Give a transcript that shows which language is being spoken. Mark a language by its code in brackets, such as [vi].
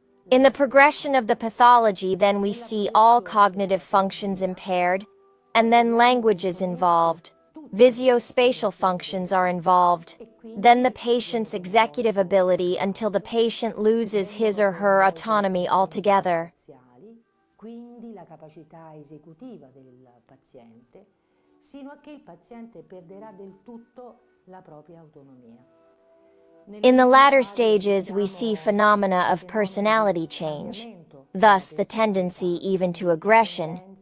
[en] In the progression of the pathology, then we see all cognitive functions impaired, and then language is involved. Visuospatial functions are involved, then the patient's executive ability until the patient loses his or her autonomy altogether. [it] Quindi la capacità esecutiva del paziente, sino a che il paziente perderà del tutto la propria autonomia. [en] In the latter stages, we see phenomena of personality change, thus the tendency even to aggression.